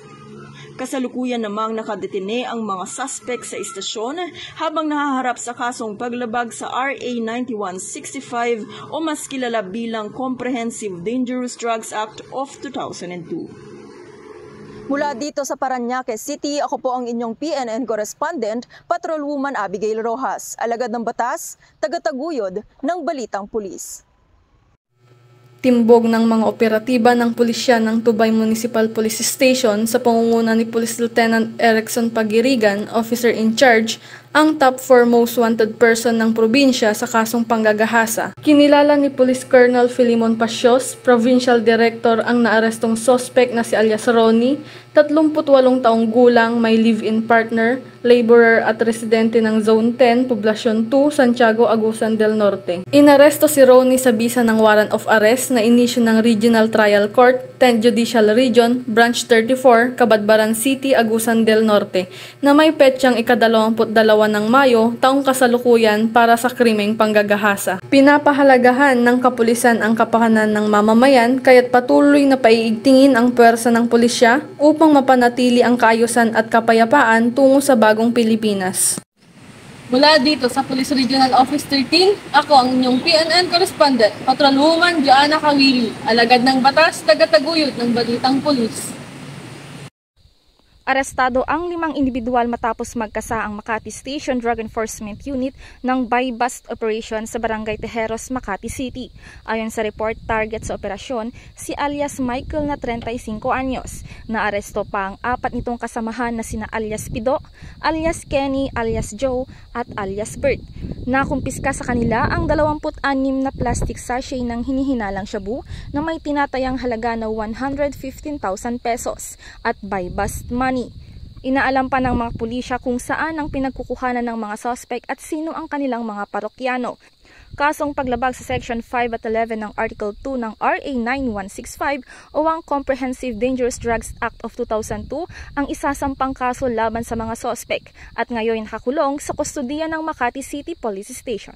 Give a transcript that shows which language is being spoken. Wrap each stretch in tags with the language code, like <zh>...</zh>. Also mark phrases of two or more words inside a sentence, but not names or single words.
<tl>Kasalukuyan namang nakadetine ang mga suspect sa istasyon habang nahaharap sa kasong paglabag sa RA 9165 o mas kilala bilang Comprehensive Dangerous Drugs Act of 2002. Mula dito sa Parañaque City, ako po ang inyong PNN correspondent, Patrolwoman Abigail Rojas, alagad ng batas, tagataguyod ng balitang pulis. Timbog ng mga operatiba ng pulisya ng Tubay Municipal Police Station sa pangunguna ni Police Lieutenant Erickson Pagirigan,</tl> <en>officer in charge,</en> <tl>ang top 4</tl> <en>most wanted person</en> <tl>ng probinsya sa kasong panggagahasa. Kinilala ni Police Colonel Filimon Pasios, Provincial Director, ang naarestong suspect na si alias Ronnie, 38 taong gulang, may</tl> <en>live-in partner,</en> <tl>laborer at residente ng Zone 10, Poblasyon 2, Santiago, Agusan del Norte. Inaresto si Ronnie sa bisa ng warrant of arrest na inisyu ng Regional Trial Court, 10th Judicial Region, Branch 34, Cabadbaran City, Agusan del Norte, na may petsyang ika-22 ng Mayo, taong kasalukuyan para sa krimeng panggagahasa. Pinapahalagahan ng kapulisan ang kapakanan ng mamamayan kaya't patuloy na paiigtingin ang puwersa ng pulisya upang mapanatili ang kaayusan at kapayapaan tungo sa bagong Pilipinas. Mula dito sa Police Regional Office 13, ako ang inyong PNN correspondent, Patrolwoman Joanna Kawili, alagad ng batas, tagataguyod ng balitang pulis. Arestado ang 5 individual matapos magkasa ang Makati Station Drug Enforcement Unit ng</tl> <en>buy-bust operation</en> <tl>sa Barangay Tejeros, Makati City. Ayon sa report, target sa operasyon si alias Michael na 35 anyos. Naaresto pa ang 4 nitong kasamahan na sina alias Pido, alias Kenny, alias Joe at alias Bert. Nakumpiska sa kanila ang 26 na</tl> <en>plastic sachet</en> <tl>ng hinihinalang shabu na may tinatayang halaga na 115,000 pesos at</tl> <en>buy-bust money.</en> <tl>Inaalam pa ng mga pulisya kung saan ang pinagkukuhanan ng mga suspect at sino ang kanilang mga parokyano. Kasong paglabag sa Section 5 at 11 ng Article 2 ng RA 9165 o ang Comprehensive Dangerous Drugs Act of 2002 ang isasampang kaso laban sa mga suspect at ngayon nakakulong sa kustodiya ng Makati City Police Station.</tl>